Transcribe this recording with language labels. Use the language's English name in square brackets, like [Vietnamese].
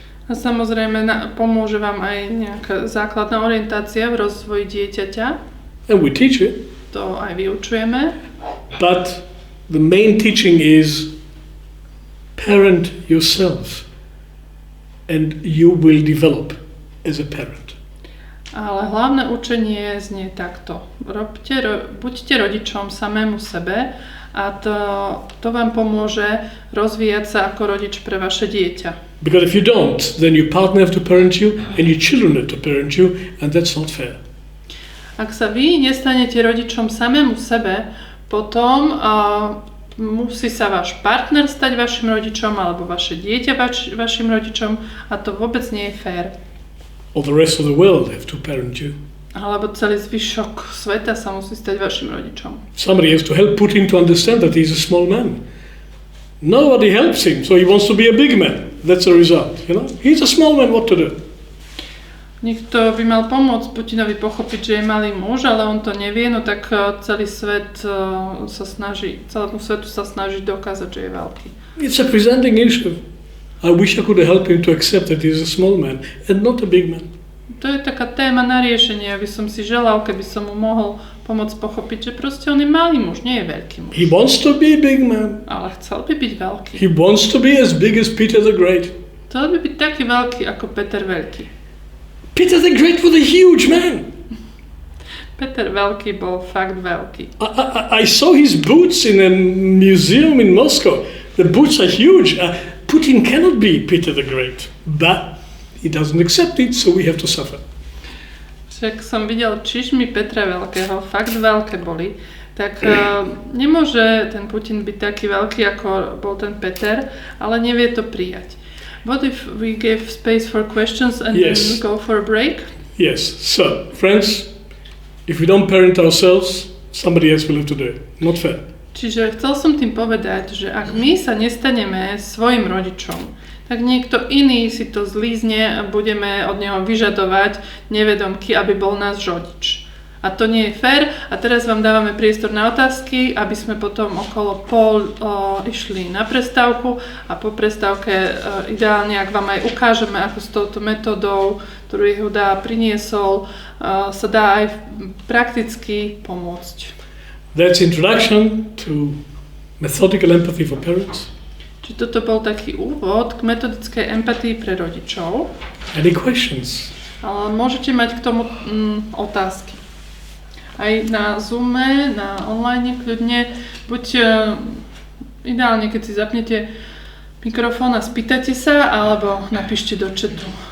[Slovak] A samozrejme pomôže vám aj nejaká základná orientácia v rozvoji dieťaťa. [English] And we teach it. [Slovak] To aj vyučujeme. [English] But the main teaching is parent yourself and you will develop as a parent. [Slovak] Ale hlavné učenie znie takto. Buďte rodičom samému sebe a to vám pomôže rozvíjať sa ako rodič pre vaše dieťa. [English] Because if you don't, then your partner have to parent you and your children have to parent you, and that's not fair. [Slovak] Ak sa vy nestanete rodičom samému sebe, potom musí sa váš partner stať vašim rodičom alebo vaše dieťa vašim rodičom a to vôbec nie je fair. [English] Or the rest of the world have to parent you. [Slovak] Alebo celý zvyšok sveta sa musí stať vašim rodičom. [English] Somebody has to help Putin to understand that he's a small man. Nobody helps him, so he wants to be a big man. That's the result, He's a small man, what to do? [Slovak] Niekto by mal pomôcť Putinovi pochopiť, že je malý muž, ale on to nevie, no tak celý svet celému svetu sa snaží dokázať, že je veľký. [English] It's a presenting issue. I wish I could help him to accept that he's a small man and not a big man. [Slovak] To je taká téma na riešenie, aby som si želal, keby som mu mohol pomôcť pochopiť, že proste on je malý muž, nie je veľký muž. [English] He wants to be a big man. [Slovak] Ale chcel by byť veľký. [English] He wants to be as big as Peter the Great. [Slovak] Chcel by byť taký veľký ako Peter Veľký. [English] Peter the Great was a huge man. [Slovak] Peter Veľký bol fakt veľký. [English] I saw his boots in a museum in Moscow. The boots are huge. Putin cannot be Peter the Great, but he doesn't accept it, so we have to suffer. [Slovak] Však som videl čižmy Petra Veľkého, fakt veľké boli, tak nemôže ten Putin byť taký veľký, ako bol ten Peter, ale nevie to prijať. [English] What if we give space for questions and then go for a break? Yes. So, friends, if we don't parent ourselves, somebody else will have to do it. Not fair. [Slovak] Čiže chcel som tým povedať, že ak my sa nestaneme svojim rodičom, tak niekto iný si to zlízne a budeme od neho vyžadovať nevedomky, aby bol náš rodič. A to nie je fér. A teraz vám dávame priestor na otázky, aby sme potom okolo išli na prestávku a po prestávke ideálne, ak vám aj ukážeme, ako s touto metódou, ktorú Jehuda priniesol, sa dá aj prakticky pomôcť. [English] That's introduction to Methodical empathy for parents. [Slovak] Čiže toto bol taký úvod k metodickej empatii pre rodičov. [English] Any questions? [Slovak] Ale môžete mať k tomu otázky. Aj na Zoome, na online kľudne. Buď ideálne, keď si zapnete mikrofón a spýtate sa, alebo napíšte do chatu.